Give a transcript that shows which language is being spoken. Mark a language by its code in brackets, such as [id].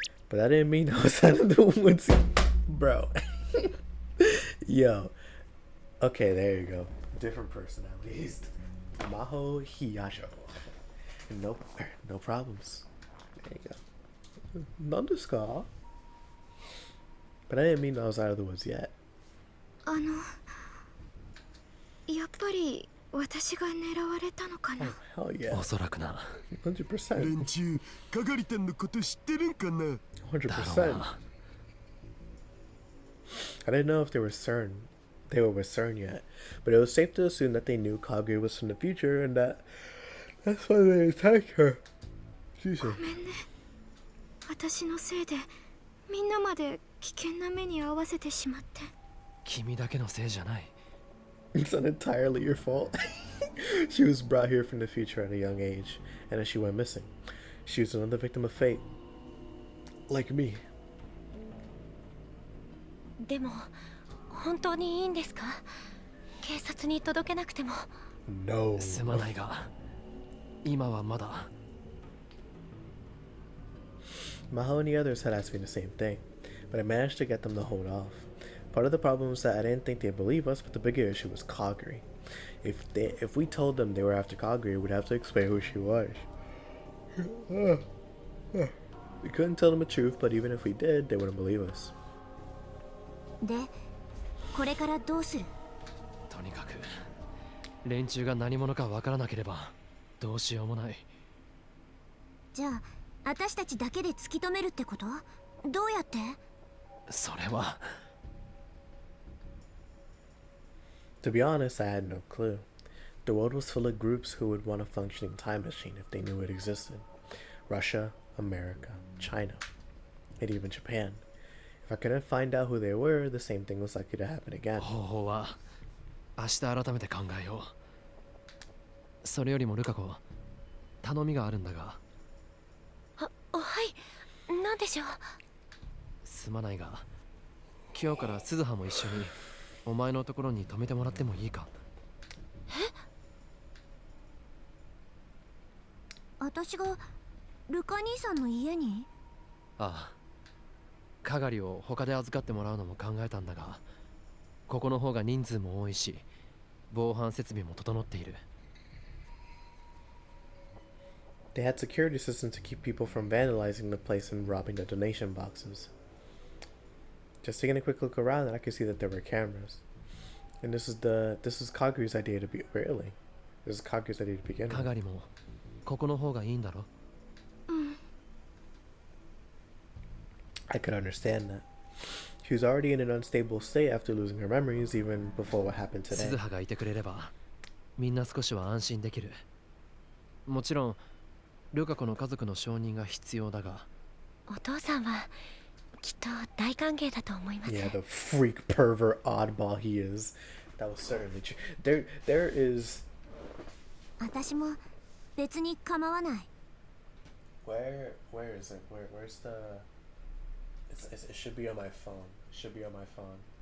[en] But that didn't mean I was out of the woods, bro. Yo, okay, there you go. Different person at least. Maho Hiyasho. No problems. There you go. None to scar. But I didn't mean I was out of the woods yet. [ja] やっぱり私が狙われたのかな。 [en] Oh, hell yeah. [ja] おそらくな。 [en] 100%. [ja] 連中、かがりたんのこと知ってるんかな。 [en] 100%. I didn't know if they were with CERN yet, but it was safe to assume that they knew Kagari was from the future and that's why they attacked her. Excuse me. [ja] ごめんね。私のせいでみんなまで危険な目に遭わせてしまって。君だけのせいじゃない。 [en] It's not entirely your fault. She was brought here from the future at a young age, and then she went missing. She was another victim of fate. Like me. [ja] でも本当にいいんですか？警察に届けなくても。 [en] No. [ja] すまないが、今はまだ。 [en] Maho and the others had asked me the same thing, but I managed to get them to hold off. Part of the problem was that I didn't think they'd believe us, but the bigger issue was Kagari. If we told them they were after Kagari, we'd have to explain who she was. We couldn't tell them the truth, but even if we did, they wouldn't believe us. [ja] で、これからどうする？とにかく連中が何者かわからなければどうしようもない。じゃあ、私たちだけで突き止めるってこと？どうやって？それは。 [en] To be honest, I had no clue. The world was full of groups who would want a functioning time machine if they knew it existed. Russia, America, China, and even Japan. If I couldn't find out who they were, the same thing was likely to happen again. [ja] 方法は明日改めて考えよう。それよりもルカ子、頼みがあるんだが。はい、なんでしょう。すまないが、今日から鈴葉も一緒にお前のところに泊めてもらってもいいか？私がルカ兄さんの家に？ああ。かがりを他で預かってもらうのも考えたんだが、ここの方が人数も多いし、防犯設備も整っている。 [en] They had security systems to keep people from vandalizing the place and robbing the donation boxes. Just taking a quick look around, and I could see that there were cameras. And this is Kaguri's idea to be really. This is Kaguri's idea to begin with. [ja] かがりもここの方がいいんだろ？ [en] I could understand that. She was already in an unstable state after losing her memories, even before what happened today. [ja] 鈴葉がいてくれれば、みんな少しは安心できる。もちろん、ルカ子の家族の承認が必要だが。お父さんはきっと大歓迎だと思います。 [en] Yeah, the freak pervert oddball he is. That was certainly true. There is. [ja] 私も別に構わない。 [en] Where is it? Where's the? It should be on my phone. It should be on my phone.